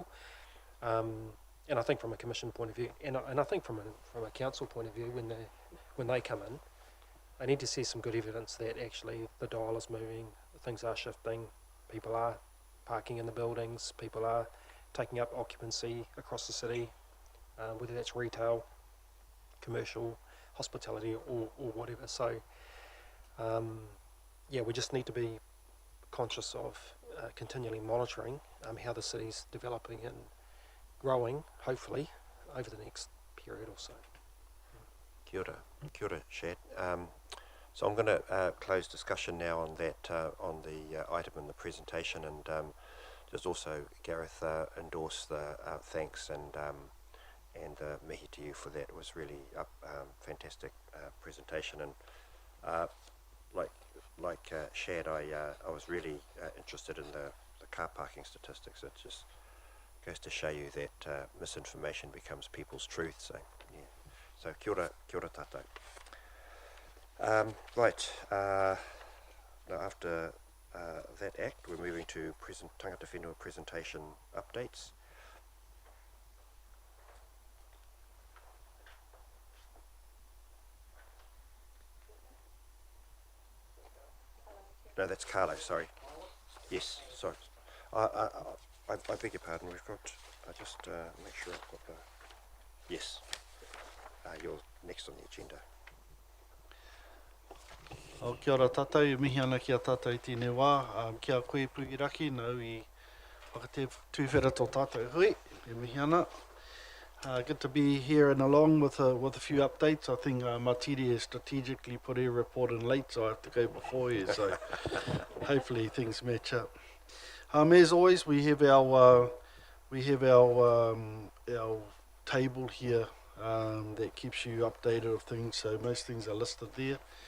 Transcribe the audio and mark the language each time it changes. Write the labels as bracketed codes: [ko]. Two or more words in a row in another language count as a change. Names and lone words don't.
[en] And I think from a commission point of view, and I think from a council point of view, when they come in, I need to see some good evidence that actually the dial is moving, things are shifting, people are parking in the buildings, people are taking up occupancy across the city, whether that's retail, commercial, hospitality, or whatever. So, we just need to be conscious of continually monitoring how the city's developing and growing, hopefully, over the next period or so. [mi] Kia ora, Shad. [en] So I'm going to close discussion now on that, on the item in the presentation, and just also Gareth endorse the thanks and mihi to you for that. It was really a fantastic presentation, and like Shad, I was really interested in the car parking statistics. It just goes to show you that misinformation becomes people's truth. So yeah. So [mi] kia ora tātou. [en] Now after that act, we're moving to Tangata Whenua presentation updates. No, that's Carlo, sorry. Yes, sorry. I beg your pardon, we've got, I just make sure I've got the, yes, you're next on the agenda. [mi] O kia ora tātou, mihi ana ki a tātou i tēnei wā, kia koe Pugiraki, nau I whakate tūwhera tō tātou hui, e mihi ana. [en] Good to be here and along with a few updates. I think Matiri has strategically put her report in late, so I have to go before you, so hopefully things match up. As always, we have our table here that keeps you updated of things, so most things are listed there.